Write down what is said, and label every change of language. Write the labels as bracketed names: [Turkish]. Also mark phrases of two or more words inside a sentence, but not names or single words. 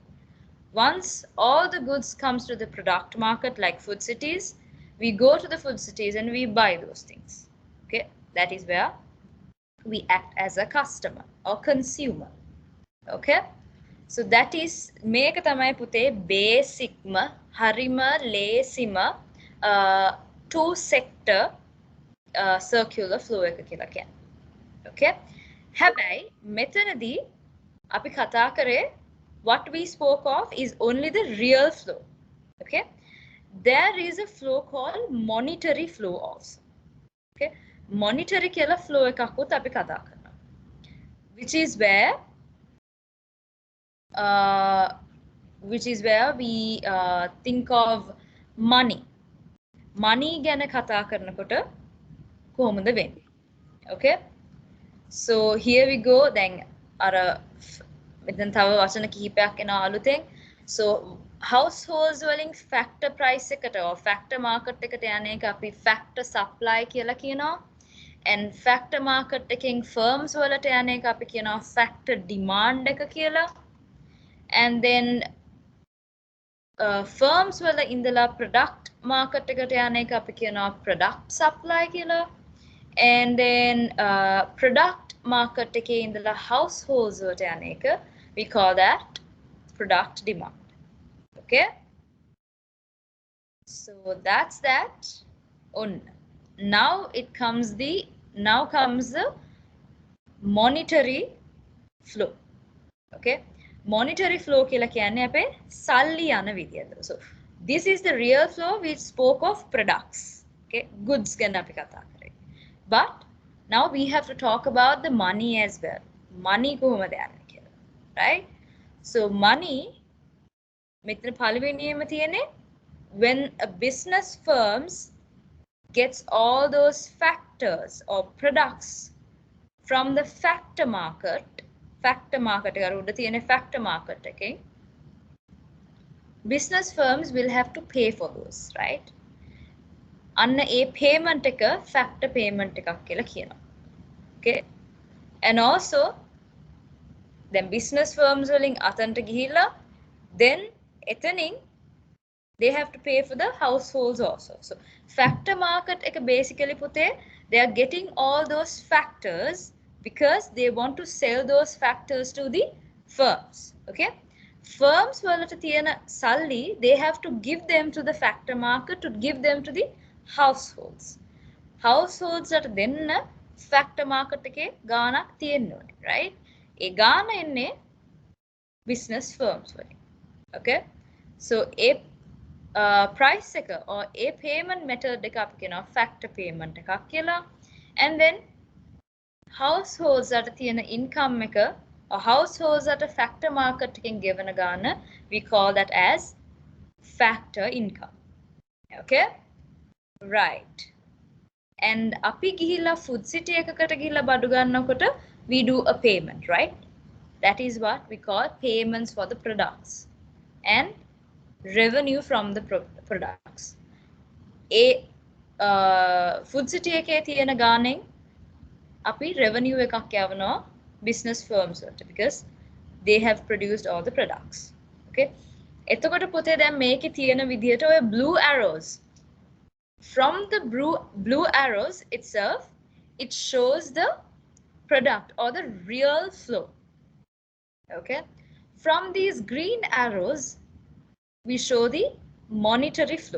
[English] Once all the goods comes to the product market, like food cities, we go to the food cities and we buy those things. Okay, that is where we act as a customer or consumer. Okay, so that is [Sinhala] මේක තමයි පුතේ බේසික්ම හරිම ලේසිම [English] two sector circular flow [Sinhala] එක කියලා කියන්නේ. [English] Okay, [Sinhala] හැබැයි මෙතනදී අපි කතා කරේ [English] what we spoke of is only the real flow. Okay, there is a flow called monetary flow also. [Sinhala] Okay, monetary කියලා flow එකකුත් අපි කතා කරනවා, [English] which is where we think of money. [Sinhala] Money ගැන කතා කරනකොට කොහොමද වෙන්නේ? [English] Okay, so here we go. [Sinhala] දැන් අර මෙතන තව වචන කිහිපයක් එනවා අලුතෙන්. So households වලින් [English] factor price [Sinhala] එකට or [English] factor market [Sinhala] එකට යන එක අපි [English] factor supply [Sinhala] කියලා කියනවා. [English] And factor market [Sinhala] එකෙන් firms වලට යන එක අපි කියනවා [English] factor demand [Sinhala] එක කියලා. [English] And then firms [Sinhala] වල ඉඳලා [English] product market [Sinhala] එකට යන එක අපි කියනවා [English] product supply [Sinhala] කියලා. [English] And then product market [Sinhala] එකේ ඉඳලා households වලට යන එක [English] we call that product demand. Okay, so that's that. Now comes the monetary flow. Okay, monetary flow [Sinhala] කියලා කියන්නේ අපේ සල්ලි යන විදියට. [English] So this is the real flow which spoke of products. Okay, goods [Sinhala] ගැන අපි කතා කරේ. [English] But now we have to talk about the money as well. [Sinhala] Money කොහොමද යන්නේ කියලා, [English] right? So money [Sinhala] මෙතන පළවෙනියෙන්ම තියෙන්නේ [English] when a business firms gets all those factors or products from the factor market [Sinhala] එක අර උඩ තියෙන [English] factor market එකෙන් business firms will have to pay for those, right? [Sinhala] අන්න ඒ payment එක [English] factor payment [Sinhala] එකක් කියලා කියනවා. [English] Okay, and also then business firms [Sinhala] වලින් අතන්ට ගිහිල්ලා [English] then එතනින් they have to pay for the households also. So factor market එක basically පුතේ they are getting all those factors because they want to sell those factors to the firms. Okay, firms [Sinhala] වලට තියෙන සල්ලි [English] they have to give them to the factor market to give them to the households. [Sinhala] Households වලට දෙන්න [English] factor market [Sinhala] එකේ ගාණක් තියෙන්න ඕනේ, right? ඒ ගාණ එන්නේ [English] business firms [Sinhala] වලින්. [English] Okay, so a price එක or a payment method එක [Sinhala] අපි කියනවා [English] factor payment [Sinhala] එකක් කියලා. [English] And then households that තියෙන income එක or households that a factor market [Sinhala] එකෙන් ගෙවන ගාන [English] we call that as factor income. Okay? Right. And [Sinhala] අපි ගිහිල්ලා [English] food city [Sinhala] එකකට ගිහිල්ලා බඩු ගන්නකොට [English] we do a payment, right? That is what we call payments for the products and revenue from the products. A food city [Sinhala] එකේ තියෙන ගානෙන් අපි [English] revenue [Sinhala] එකක් යවනවා [English] business firms වලට because they have produced all the products. Okay? [Sinhala] එතකොට පුතේ දැන් මේකේ තියෙන විදිහට ඔය [English] blue arrows from the blue arrows itself it shows the product or the real flow. Okay? From these green arrows we show the monetary flow.